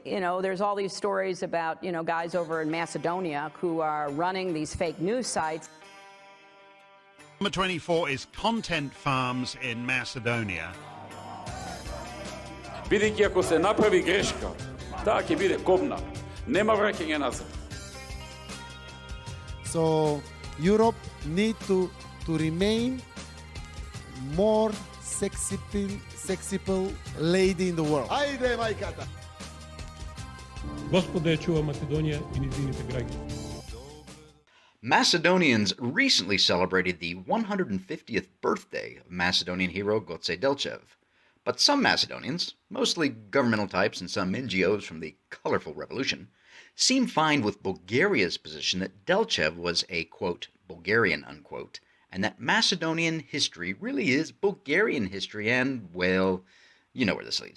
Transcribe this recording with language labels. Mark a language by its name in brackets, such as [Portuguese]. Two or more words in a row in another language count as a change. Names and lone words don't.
[English] there's all these stories about, guys over in Macedonia who are running these fake news sites. Number 24 is Content Farms in Macedonia. [Macedonian] Бидејќи ако се направи грешка, таа ќе биде кобна. Нема враќање назад. [English] So Europe need to remain more sexy lady in the world. [Macedonian] Ајде, мајката! Господ ја чува Македонија и низините граѓани. [English] Macedonians recently celebrated the 150th birthday of Macedonian hero Goce Delchev. But some Macedonians, mostly governmental types and some NGOs from the colorful revolution, seem fine with Bulgaria's position that Delchev was a, quote, Bulgarian, unquote, and that Macedonian history really is Bulgarian history and, well, you know where this leads.